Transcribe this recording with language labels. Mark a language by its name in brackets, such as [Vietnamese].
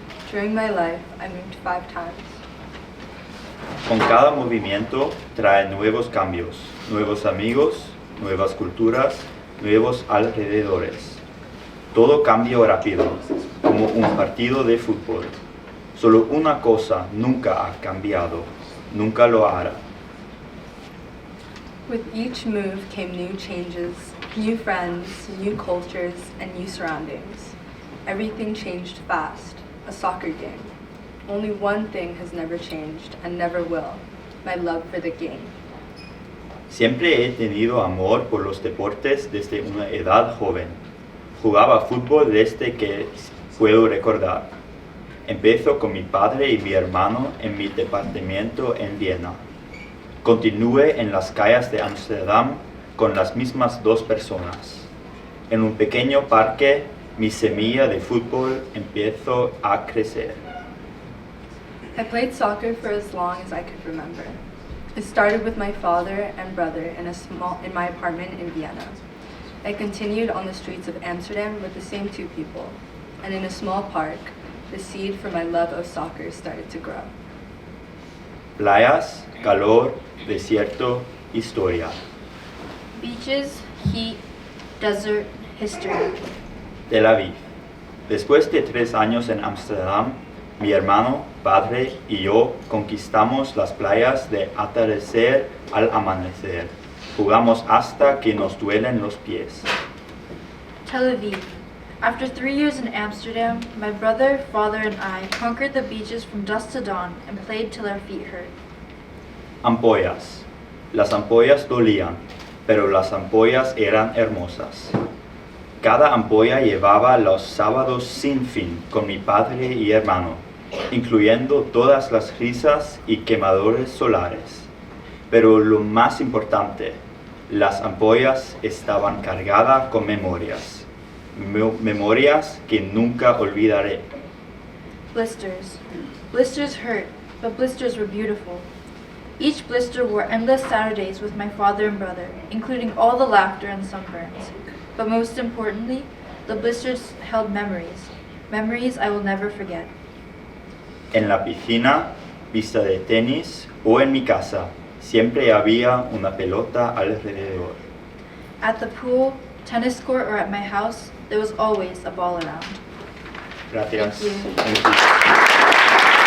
[English] During my life, I moved 5 times. [Spanish] Con cada movimiento trae nuevos cambios, nuevos amigos, nuevas culturas, nuevos alrededores. Todo cambio rápido, como un partido de fútbol. Solo una cosa nunca ha cambiado, nunca lo hará. [English] With each move came new changes, new friends, new cultures, and new surroundings. Everything changed fast, a soccer game. Only one thing has never changed and never will, my love for the game. [Spanish] Siempre he tenido amor por los deportes desde una edad joven. Jugaba fútbol desde que puedo recordar. Empiezo con mi padre y mi hermano en mi departamento en Viena. Continúe en las calles de Ámsterdam con las mismas dos personas. En un pequeño parque, mi semilla de fútbol empezó a crecer. [English] I played soccer for as long as I could remember. It started with my father and brother in my apartment in Vienna. I continued on the streets of Amsterdam with the same two people, and in a small park, the seed for my love of soccer started to grow. [Spanish] Playas, calor, desierto, historia. [English] Beaches, heat, desert, history. Tel Aviv. [Spanish] Después de 3 años en Ámsterdam, mi hermano, padre y yo conquistamos las playas de atardecer al amanecer. Jugamos hasta que nos duelen los pies. Tel Aviv. [English] After 3 years in Amsterdam, my brother, father, and I conquered the beaches from dusk to dawn and played till our feet hurt. [Spanish] Ampollas. Las ampollas dolían, pero las ampollas eran hermosas. Cada ampolla llevaba los sábados sin fin con mi padre y hermano, incluyendo todas las risas y quemadores solares. Pero lo más importante, las ampollas estaban cargadas con memorias. Memorias que nunca olvidaré. [English] Blisters. Blisters hurt, but blisters were beautiful. Each blister wore endless Saturdays with my father and brother, including all the laughter and sunburns. But most importantly, the blisters held memories. Memories I will never forget. [Spanish] En la piscina, pista de tenis o en mi casa, siempre había una pelota alrededor. [English] At the pool, tennis court, or at my house, there was always a ball around. [Spanish] Gracias. [English] Thank you.